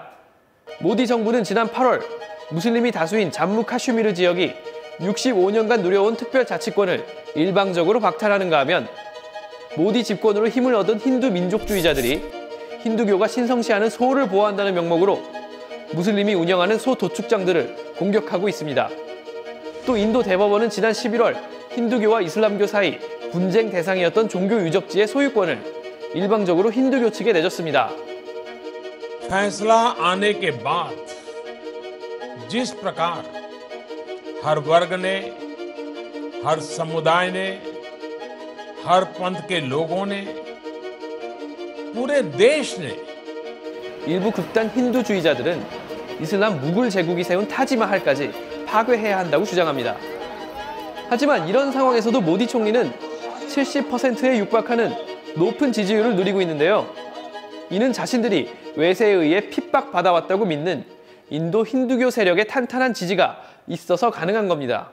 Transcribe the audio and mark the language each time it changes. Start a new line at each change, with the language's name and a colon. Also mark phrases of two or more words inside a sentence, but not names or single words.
Korean: 모디 정부는 지난 8월 무슬림이 다수인 잠무 카슈미르 지역이 65년간 누려온 특별 자치권을 일방적으로 박탈하는가 하면 모디 집권으로 힘을 얻은 힌두 민족주의자들이 힌두교가 신성시하는 소를 보호한다는 명목으로 무슬림이 운영하는 소 도축장들을 공격하고 있습니다. 또 인도 대법원은 지난 11월 힌두교와 이슬람교 사이 분쟁 대상이었던 종교 유적지의 소유권을 일방적으로 힌두교 측에 내줬습니다.
Hindi: फैसला आने के बाद जिस प्रकार हर वर्ग ने, हर समुदाय ने, हर पंथ के लोगों ने, पूरे देश ने
Korean: 일부 극단 힌두주의자들은 이슬람 무굴 제국이 세운 타지마할까지 파괴해야 한다고 주장합니다. 하지만 이런 상황에서도 모디 총리는 70%에 육박하는 높은 지지율을 누리고 있는데요. 이는 자신들이 외세에 의해 핍박받아왔다고 믿는 인도 힌두교 세력의 탄탄한 지지가 있어서 가능한 겁니다.